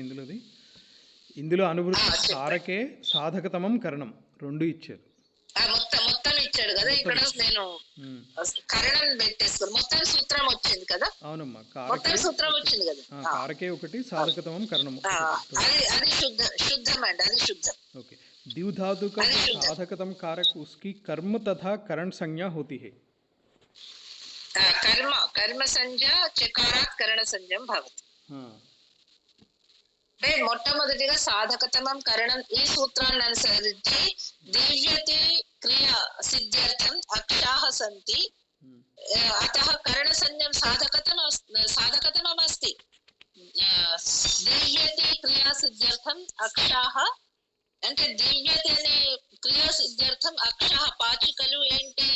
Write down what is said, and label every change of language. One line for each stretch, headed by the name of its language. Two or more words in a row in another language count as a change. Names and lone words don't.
Telugu: ఇందులో అనువృత్తి
Sanskrit: కారకే సాధకతమం కరణం
Telugu: రెండు ఇచ్చారు. మొత్తం ఇచ్చాడు కదా. ఇక్కడ నేను కరణం పెట్టేసుకుని మొత్తం సూత్రం వచ్చింది కదా. అవునమ్మా, మొత్తం సూత్రం వచ్చింది కదా.
Sanskrit: కారకే
Telugu: ఒకటి,
Sanskrit: సాధకతమం కరణం.
Telugu: అది शुद्धम అండి, అది शुद्धम.
Hindi: ओके, दिव धातु का साधकतम कारक उसकी कर्म तथा करण संज्ञा होती है.
Sanskrit: कर्म संज्ञा चकारात् करण संज्ञं भवति.
Telugu: అంటే మొట్టమొదటిగా
Sanskrit: సాధకతమం కరణం
Telugu: ఈ సూత్రాన్ని అనుసరించి
Sanskrit: దివ్యతి క్రియ సిద్ధ్యర్థం అక్షాః సంతి అతః కరణ సంజ్ఞం సాధకతమం అస్తి. దివ్యతి క్రియా సిద్ధ్యర్థం అక్షాః
Telugu: అంటే దివ్యతి అనే
Sanskrit: క్రియా సిద్ధ్యర్థం అక్షాః
Telugu: పాచికలు ఏంటి?